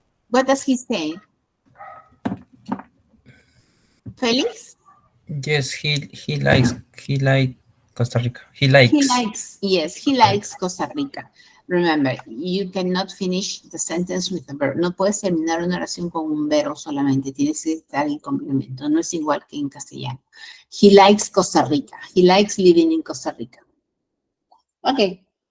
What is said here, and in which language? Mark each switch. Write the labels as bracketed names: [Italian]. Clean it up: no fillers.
[English] What does he say? Felix? Yes, he likes Costa Rica. He likes. Yes, he likes Costa Rica. Remember, you cannot finish the sentence with a verb. [Spanish] No puedes terminar una oración con un verbo solamente. Tienes que estar en complemento. No es igual que en castellano. [English] He likes Costa Rica. He likes living in Costa Rica. Okay.